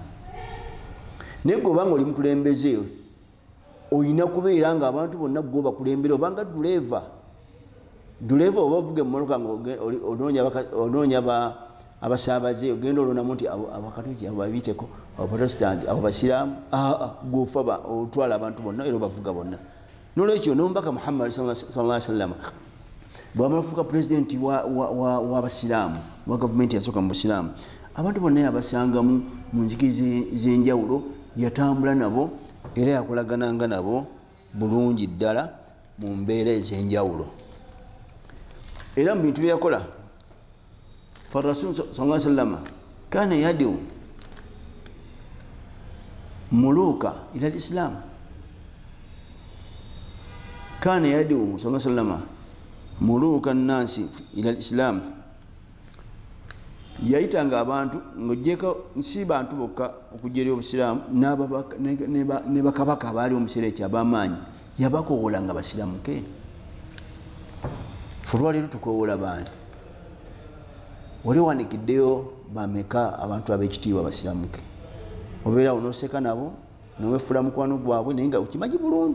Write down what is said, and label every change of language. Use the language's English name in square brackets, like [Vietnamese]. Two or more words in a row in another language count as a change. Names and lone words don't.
[Ganda] Naye gwe obanga oli mukulembeze oyina kubeera nga abantu bonna gwe bakulembera, obanga duleeva oba ovuga emmotoka onoonya abasaabaze, ogenda olonamu nti abakatoliki abo babiyiteko, abaprotestant abo basiraamu, gwofa otwala abantu bonna era obavuga bonna. Nolwekyo n'omubaka Muhammad [Arabic] صلى الله عليه وسلم [Ganda] bw'amala okufuuka pulezidenti w'abasiraamu wa gavumenti yasooka mu Busiraamu, abantu bonna yabasangamu mu nzigi z'enjawulo, yatambula nabo era yakolagananga nabo bulungi ddala mu mbeera ez'enjawulo. Era mu bintu byeyakola, [Arabic] فالرسول صلى الله عليه وسلم كان يدعو الملوك إلى الإسلام، كان يدعو صلى الله عليه وسلم الملوك الناس إلى الإسلام. [Ganda] Yayitanga abantu ng'ojjeko si bantu bokka okujja eri Obusiraamu, ne bakabaka abaali omuseera ekyo ab'amaanyi yabakoowola nga basiramuke. Ffe olwaleero tukoowola bantu, wali wanikiddeyo bameka abantu ab'ekitiibwa basiramuke, obeera onooseka nabo noweefula mukwano gwabwe naye nga okimanyi bulungi.